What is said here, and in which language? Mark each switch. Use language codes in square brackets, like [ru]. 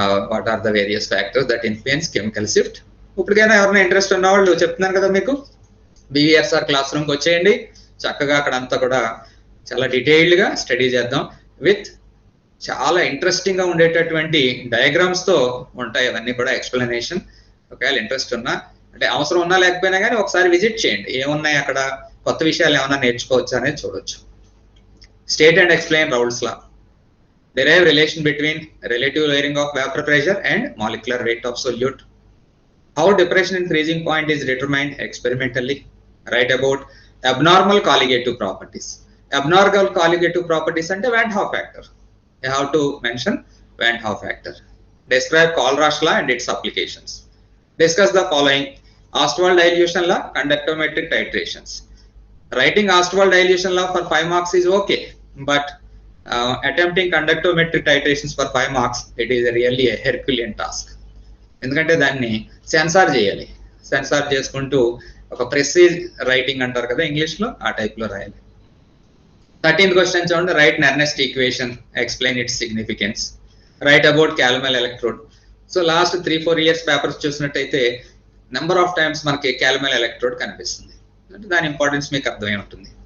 [en] What are the various factors that influence chemical shift. [te] ఇప్పటికైనా ఎవరైనా interest ఉన్న వాళ్ళు చెప్తున్నాను కదా మీకు, బీవీఆర్ఆర్ క్లాస్ రూమ్కి వచ్చేయండి, చక్కగా అక్కడంతా కూడా చాలా డీటెయిల్డ్గా స్టడీ చేద్దాం. విత్ చాలా ఇంట్రెస్టింగ్ గా ఉండేటటువంటి డయాగ్రామ్స్ తో ఉంటాయి అవన్నీ కూడా ఎక్స్ప్లెనేషన్. ఒకవేళ ఇంట్రెస్ట్ ఉన్నా, అంటే అవసరం ఉన్నా లేకపోయినా కానీ ఒకసారి విజిట్ చేయండి, ఏమున్నాయి అక్కడ కొత్త విషయాలు ఏమైనా నేర్చుకోవచ్చు అనేది చూడొచ్చు. [en] State and explain Raoult's law. Derive relation between relative layering of vapor pressure and molecular weight of solute. How depression and freezing point is determined experimentally. Write about abnormal colligative properties. Abnormal colligative properties ante Van't Hoff factor. You have to mention Van't Hoff factor. Describe Colrush law and its applications. Discuss the following: Ostwald dilution law, conductometric titrations. Writing Ostwald dilution law for 5 marks is okay, but attempting conductometric titrations for 5 marks, it is really a Herculean task. [te] ఎందుకంటే దాన్ని censor చేయాలి, censor చేసుకుంటూ ఒక ప్రెసీజ్ writing అంటారు కదా English లో, ఆ type లో రాయాలి. 13th క్వశ్చన్ చూడండి. [en] Write Nernst equation, explain its significance. Write about calomel electrode. [te] So last 3-4 years papers చూసినట్టయితే నెంబర్ ఆఫ్ టైమ్స్ మనకి క్యాలమెల్ ఎలక్ట్రోడ్ కనిపిస్తుంది, అంటే దాని ఇంపార్టెన్స్ మీకు అర్థమై ఉంటుంది.